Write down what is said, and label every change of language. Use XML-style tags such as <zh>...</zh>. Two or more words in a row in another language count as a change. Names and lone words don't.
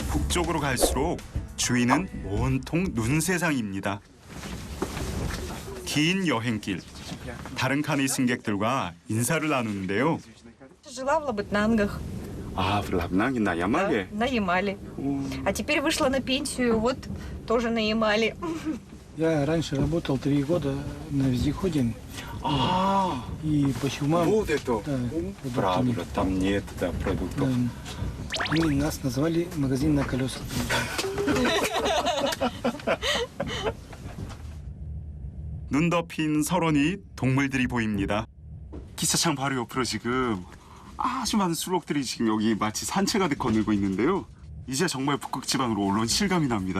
<ko>북쪽으로 갈수록 주위는 온통 눈세상입니다. 긴 여행길, 다른 칸의 승객들과 인사를 나누는데요.</ko> <ru>Жила в Лабытнангах, 아, в Лабытнанге на Ямале? на Ямале. А теперь вышла на пенсию, вот тоже на Ямале. Я раньше работал 3 года на вездеходе. А, И по чумам. вот это. Да, Правда, там нет продуктов. Они нас назвали магазин на колесах.</ru> <ko>눈 덮인 설원이 동물들이 보입니다. 기차창 바로 옆으로 지금 아주 많은 술록들이 지금 여기 마치 산채가득 거늘고 있는데요. 이제 정말 북극 지방으로 올라온 실감이 납니다.</ko>